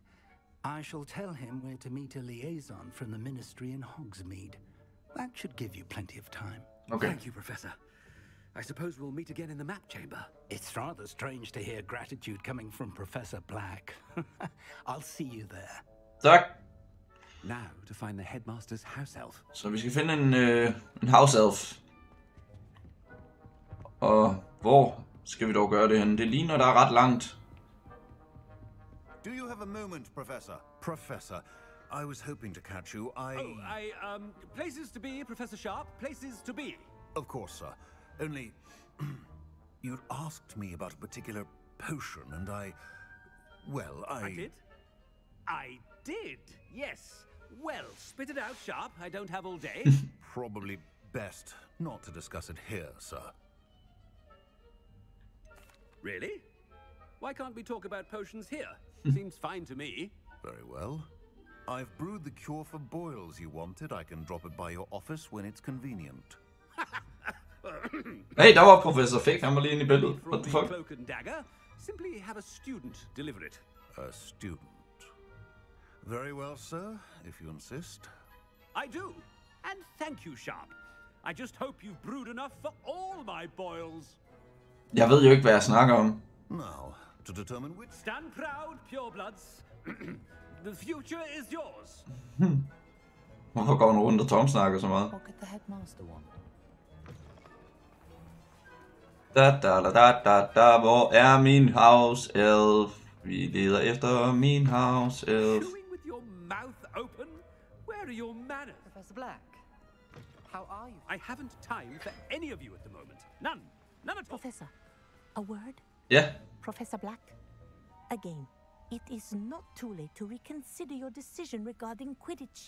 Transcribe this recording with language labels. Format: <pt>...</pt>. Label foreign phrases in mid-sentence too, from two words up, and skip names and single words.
<en>I shall tell him where to meet a liaison from the Ministry in Hogsmeade. That should give you plenty of time. Okay. Thank you, Professor. I suppose we'll meet again in the map chamber. It's rather strange to hear gratitude coming from Professor Black. I'll see you there.</en> <da>Tak.</da> <en>Now to find the headmaster's house elf.</en> <da>Så vi skal finde en</da> <en>house elf.</en> <da>Og hvor skal vi dog gøre det henne? Det ligner, der er ret langt.</da> <en>Do you have a moment, Professor? Professor, I was hoping to catch you. Places to be, Professor Sharp. Places to be. Of course, sir. Only, you'd asked me about a particular potion, and I did? I did, yes. Well, spit it out, Sharp. I don't have all day. Probably best not to discuss it here, sir. Really? Why can't we talk about potions here? Seems fine to me. Very well. I've brewed the cure for boils you wanted. I can drop it by your office when it's convenient.</en> <da>Hey, der var Professor Fig. Han var lige inde i billedet.</da> <en>What the fuck? Cloak and dagger. Simply have a student deliver it. A student. Very well, sir, if you insist. I do. And thank you, Sharp. I just hope you've brewed enough for all my boils.</en> <da>Jeg ved jo ikke, hvad jeg snakker om.</da> <en>Now, to determine which... Stand proud, purebloods. The future is yours.</en> <da>Hvorfor går han rundt og Tom snakker så meget?</da> <en>What could the headmaster want?</en> <da>Da. Hvor er min</da> <en>house elf?</en> <da>Vi leder efter min</da> <en>house elf. Chewing with your mouth open? Where are your manners? Professor Black, how are you? I haven't time for any of you at the moment. None. None at all. Professor, a word?</en> <da>Ja.</da> <en>Professor Black, again, it is not too late to reconsider your decision regarding Quidditch.</en>